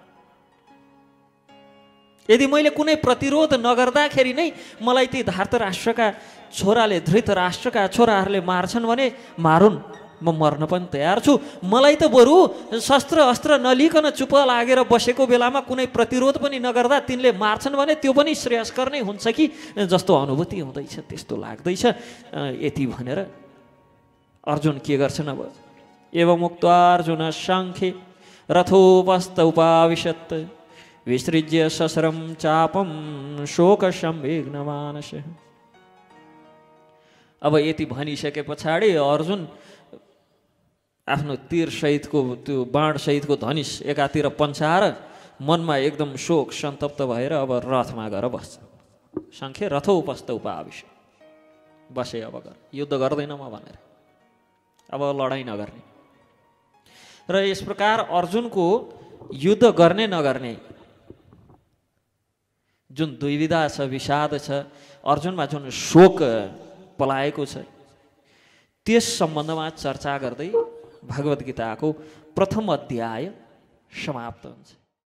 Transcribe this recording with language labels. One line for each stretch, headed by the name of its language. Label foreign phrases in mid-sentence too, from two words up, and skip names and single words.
Nepali: यदि मैले कुनै प्रतिरोध नगर्दाखेरि नै मलाई ती धार्तराष्ट्रका छोराले, धृतराष्ट्रका छोराहरूले मार्छन् भने मारुन्, म मर्न पनि तयार छु। मलाई त बरु शस्त्र अस्त्र नलिकन चुप लागेर बसेको बेलामा कुनै प्रतिरोध पनि नगर्दा तिनले मार्छन् भने त्यो पनि श्रेयस्कर नै हुन्छ कि जस्तो अनुभूति हुँदैछ, त्यस्तो लाग्दैछ। यति भनेर अर्जुन के गर्छन् अब,
Sanskrit: एवमुक्त्वा अर्जुन सांख्ये रथोपस्थ उपाविशत् विसृज्य शस्त्रं चापं शोकसंविघ्न मानसः।
Nepali: अब यति भनिसके पछाडि अर्जुन आफ्नो तीर सहितको त्यो बाण सहितको धनुष एकातिर पन्चाएर मनमा एकदम शोक सन्तप्त भएर अब रथमा गएर बस्छ।
Sanskrit: सांख्ये रथो उपस्थ उपाविश,
Nepali: बसे अब गर, युद्ध गर्दैन म भनेर, अब लडाइँ नगर्ने। र यस प्रकार अर्जुनको युद्ध गर्ने नगर्ने जुन दुविधा छ, विषाद छ, अर्जुनमा जुन शोक पलाएको छ, त्यस सम्बन्धमा चर्चा गर्दै भगवद् गीताको प्रथम अध्याय समाप्त हुन्छ।